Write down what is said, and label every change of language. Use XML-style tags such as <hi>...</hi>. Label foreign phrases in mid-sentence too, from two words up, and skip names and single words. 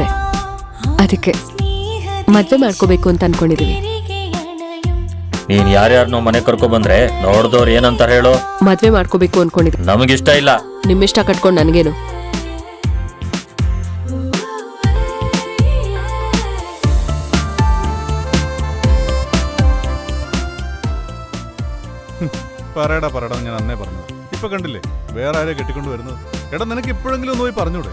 <kn>ಅದಕ್ಕೆ ಮದ್ವೆ ಮಾಡ್ಕೋಬೇಕು ಅಂತ ಅನ್ಕೊಂಡಿದೀವಿ. ನೀನ್ ಯಾರ್ಯಾರನ್ನೋ ಮನೆ ಕರ್ಕೊ ಬಂದ್ರೆ ನೋಡ್ದವ್ರು ಏನಂತ ಹೇಳು. ಮದ್ವೆ ಮಾಡ್ಕೋಬೇಕು ಅನ್ಕೊಂಡಿದ್ವಿ. ನಮಗಿಷ್ಟ ಇಲ್ಲ. ನಿಮ್ಮಿಷ್ಟ ಕಟ್ಕೊಂಡು ನನ್ಗೇನು.</kn> <ml>പറയടാ ഞാൻ അന്നേ പറഞ്ഞത്. ഇപ്പൊ കണ്ടില്ലേ വേറെ ആരെ കെട്ടിക്കൊണ്ട് വരുന്നത്. എടാ നിനക്ക് ഇപ്പോഴെങ്കിലും ഒന്ന് പോയി പറഞ്ഞൂടെ?</ml>